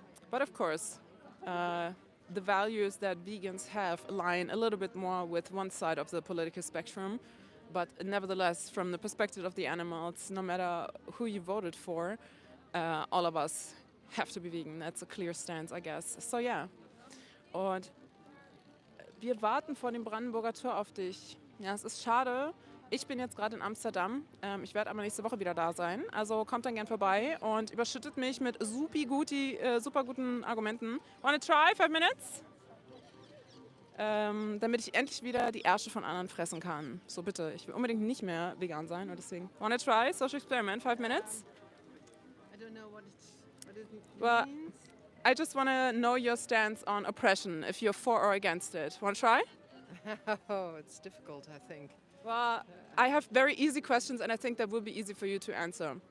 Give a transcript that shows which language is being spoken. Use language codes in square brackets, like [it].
[en] But of course, the values that vegans have align a little bit more with one side of the political spectrum. But nevertheless, from the perspective of the animals, no matter who you voted for, all of us have to be vegan. That's a clear stance, I guess. So yeah. [de] Und wir warten vor dem Brandenburger Tor auf dich. Ja, es ist schade. Ich bin jetzt gerade in Amsterdam. Ich werde aber nächste Woche wieder da sein. Also kommt dann gern vorbei und überschüttet mich mit super guten Argumenten. [en] Wanna try 5 minutes? [de] Damit ich endlich wieder die Ärsche von anderen fressen kann. So bitte, ich will unbedingt nicht mehr vegan sein und deswegen. [en] Wanna try social experiment 5 minutes? I don't know what it means. Well, I just want to know your stance on oppression, if you're for or against it. Want to try? Oh, it's difficult, I think. Well, I have very easy questions and I think that will be easy for you to answer.